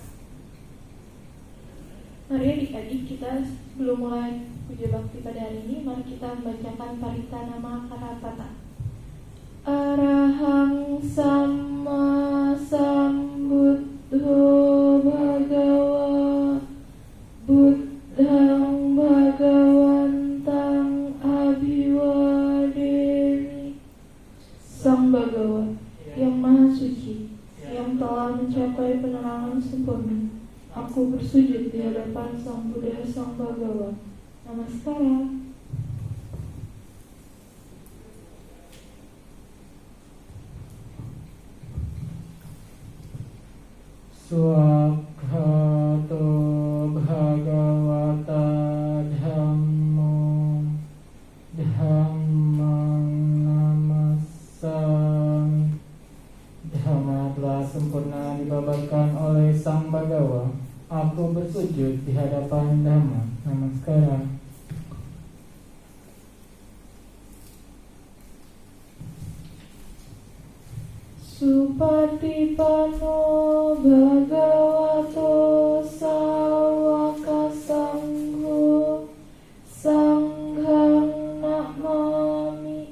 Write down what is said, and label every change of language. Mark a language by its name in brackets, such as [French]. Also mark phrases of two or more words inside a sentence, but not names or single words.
[Indonesian] Mari adik-adik, kita belum mulai puja bakti pada hari ini, mari kita membacakan parita nama Karapata. [Pali] Arahang Sama Sambuddho Bhagawa Buddhang Bhagawantang Abhiwademi. [Indonesian] Sang Bhagawa yang Maha Suci, yang telah mencapai penerangan sempurna, aku bersujud di hadapan Sang Buddha Sang Bhagawa. Namaskara. [Pali] Swakhato Bhagavata Dhammo Dhammang Namasami. [Indonesian] Dhamma telah sempurna dibabarkan oleh Sang Bhagawa. Aku bersujud di hadapan Dhamma. Namaskara. [Pali] Supatipano Bhagavato Sawaka Sangho Sanghang Namami.